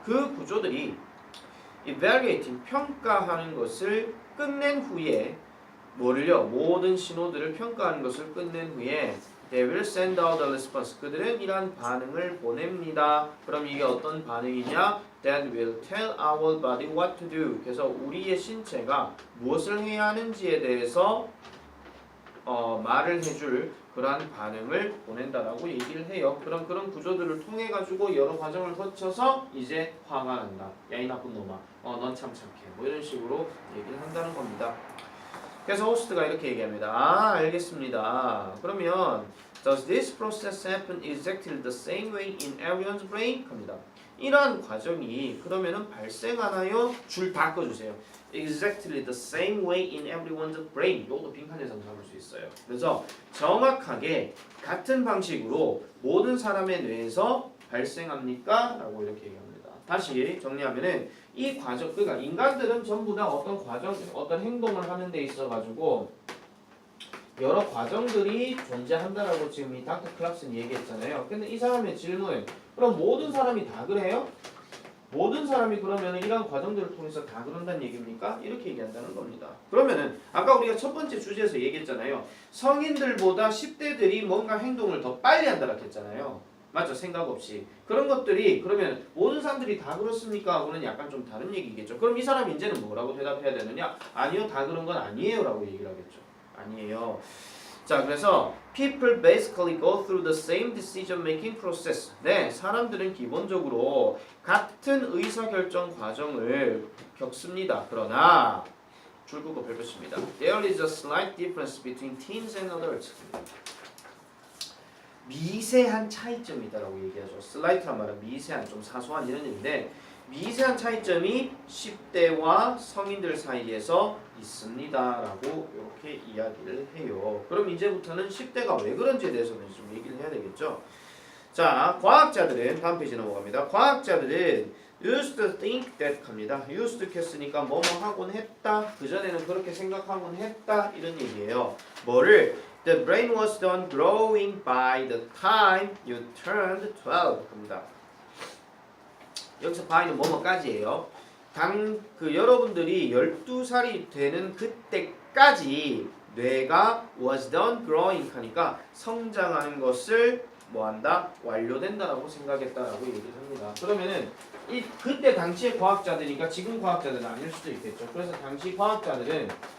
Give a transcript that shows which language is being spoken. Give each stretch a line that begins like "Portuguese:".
Korean: 그 구조들이 evaluating, 평가하는 것을 끝낸 후에 뭐를요? 모든 신호들을 평가하는 것을 끝낸 후에
English: They will send out a response.
Korean: 그들은 이러한 반응을 보냅니다. 그럼 이게 어떤 반응이냐?
English: That will tell our body what to do.
Korean: 그래서 우리의 신체가 무엇을 해야 하는지에 대해서 말을 해줄 그러한 반응을 보낸다라고 얘기를 해요. 그럼 그런 구조들을 통해 가지고 여러 과정을 거쳐서 이제 화가 난다. 야, 이 나쁜 놈아. 넌 참 착해. 뭐 이런 식으로 얘기를 한다는 겁니다. 그래서 호스트가 이렇게 얘기합니다. 아, 알겠습니다. 그러면
English: Does this process happen exactly the same way in everyone's brain?
Korean: 합니다. 이러한 과정이 그러면은 발생하나요? 줄 다 꺼주세요.
English: Exactly the same way in everyone's brain.
Korean: 이것도 빈칸에서 잡을 수 있어요. 그래서 정확하게 같은 방식으로 모든 사람의 뇌에서 발생합니까? 라고 이렇게 얘기합니다. 다시 정리하면은 이 과정, 그러니까 인간들은 전부 다 어떤 과정, 어떤 행동을 하는 데 있어 가지고 여러 과정들이 존재한다라고 지금 이 닥터 클락슨이 얘기했잖아요. 근데 이 사람의 질문, 그럼 모든 사람이 다 그래요? 모든 사람이 그러면 이런 과정들을 통해서 다 그런다는 얘기입니까? 이렇게 얘기한다는 겁니다. 그러면은 아까 우리가 첫 번째 주제에서 얘기했잖아요. 성인들보다 10대들이 뭔가 행동을 더 빨리 한다고 했잖아요. 맞죠? 생각 없이. 그런 것들이 그러면 모든 사람들이 다 그렇습니까? 하고는 약간 좀 다른 얘기겠죠. 그럼 이 사람이 이제는 뭐라고 대답해야 되느냐? 아니요, 다 그런 건 아니에요 라고 얘기를 하겠죠. 아니에요.
English: 자, 그래서 people basically go through the same decision making process.
Korean: 네, 사람들은 기본적으로 같은 의사결정 과정을 겪습니다. 그러나 줄 긋고 펼쳤습니다.
English: There is a slight difference between teens and adults.
Korean: 미세한 차이점이 있다라고 얘기하죠. 슬라이트란 말은 미세한, 좀 사소한 이런 얘기인데 미세한 차이점이 10대와 성인들 사이에서 있습니다라고 이렇게 이야기를 해요. 그럼 이제부터는 10대가 왜 그런지에 대해서는 좀 얘기를 해야 되겠죠. 자, 과학자들은 다음 페이지 넘어갑니다. 과학자들은
English: used to think that
Korean: 합니다. used to 했으니까 뭐뭐 하곤 했다. 그전에는 그렇게 생각하곤 했다. 이런 얘기예요. 뭐를?
English: The brain was done growing by the time you turned 12 합니다.
Korean: 여기서 by는 뭐뭐까지예요. 여러분들이 12살이 되는 그때까지 뇌가
English: was done growing
Korean: 하니까 성장하는 것을 뭐한다? 완료된다라고 생각했다라고 얘기를 합니다. 그러면은 그때 당시의 과학자들이니까 지금 과학자들은 아닐 수도 있겠죠. 그래서 당시 과학자들은